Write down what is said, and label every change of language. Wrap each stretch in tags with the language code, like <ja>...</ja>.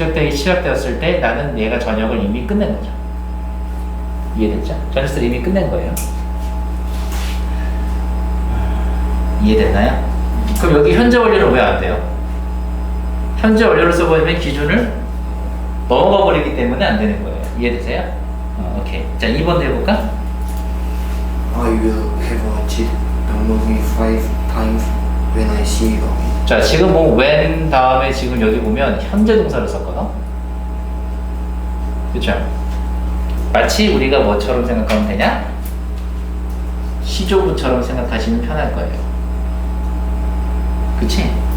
<ko>시작되었을 때 나는 얘가 저녁을 이미 끝낸 거죠. 이해됐죠? 저녁을 이미 끝낸 거예요. 이해됐나요? 그럼 여기 현재 완료는 왜 안 돼요? 현재 완료를 써버리면 기준을 넘어가 버리기 때문에 안 되는 거예요. 이해되세요? 오케이. 자, 2번 해볼까?</ko> <en>I will have watched the movie 5 times when I see it again.</en> <ko>자, 지금 뭐 when 다음에 지금 여기 보면 현재 동사를 썼거든. 그렇죠? 마치 우리가 뭐처럼 생각하면 되냐? 시조부처럼 생각하시면 편할 거예요. 그치?</ko>